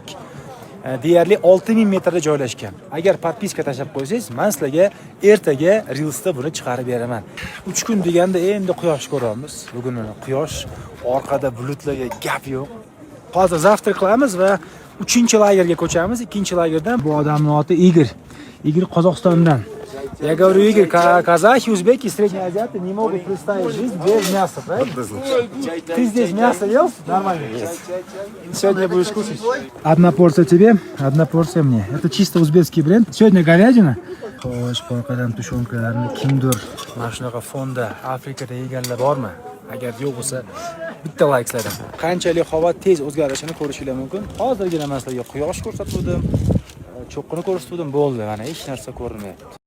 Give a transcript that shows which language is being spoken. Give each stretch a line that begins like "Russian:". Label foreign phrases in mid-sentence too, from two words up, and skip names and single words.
Uzbek: Deyarli 6000 metrda joylashgan. Agar podpiska tashlab qo'ysangiz, men sizlarga ertaga Reels'da buni chiqarib beraman. 3 kun deganda endi quyosh ko'ramiz. Bugun quyosh, orqada bulutlarga gap yo'q. Hozir zavtrak qilamiz va 3-lagerga ko'chamiz. 2-lagerdan bu odamning oti Igor. Igor Qozog'istondan.
Russian: Я говорю, Игорь, казахи, узбеки, средние азиаты не могут представить жизнь без мяса, правильно? Ты здесь мясо ел? Нормально. Сегодня будешь кушать. Одна порция тебе, одна порция мне. Это чисто узбекский бренд. Сегодня говядина.
Uzbek: Xo'sh, porqadan tushonkalarni kimdir mana shunaqa fonda Afrikada yeganlar bormi? Agar yo'q bo'lsa, bitta like'lardan. Qanchalik havo tez o'zgarishini ko'rishingiz mumkin. Hozirgina men sizlarga quyosh ko'rsatdim, cho'qqini ko'rsatdim, bo'ldi. Mana hech narsa ko'rinmayapti.